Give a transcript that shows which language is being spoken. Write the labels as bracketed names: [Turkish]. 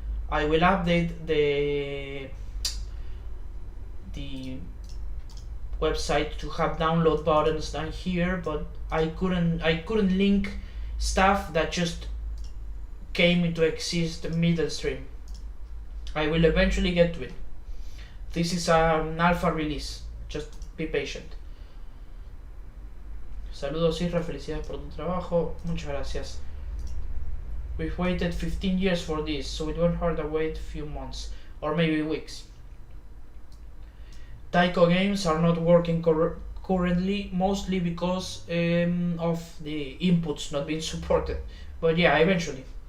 [English] I will update the website to have download buttons down here, but I couldn't link stuff that just came into exist midstream. I will eventually get to it. This is an alpha release. Just be patient. [Spanish] Saludos Isra, felicidades por tu trabajo. Muchas gracias. [English] We've waited 15 years for this, so it won't hurt to wait a few months or maybe weeks. Taiko games are not working currently, mostly because of the inputs not being supported. But yeah, eventually.